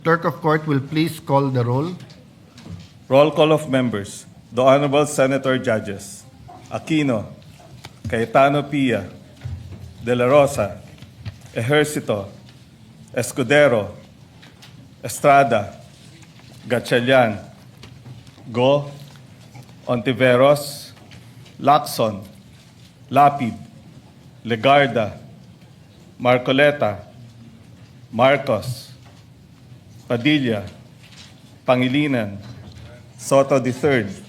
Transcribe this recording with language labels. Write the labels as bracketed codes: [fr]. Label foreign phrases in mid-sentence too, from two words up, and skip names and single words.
[en] Clerk of Court will please call the roll. Roll call of members. The Honorable Senator Judges. Aquino, Cayetano Pia, De La Rosa, Ejercito, Escudero, Estrada, Gatchalian, Go, Ontiveros, Lacson, Lapid, Legarda, Marcoleta, Marcos, Padilla, Pangilinan, Soto III,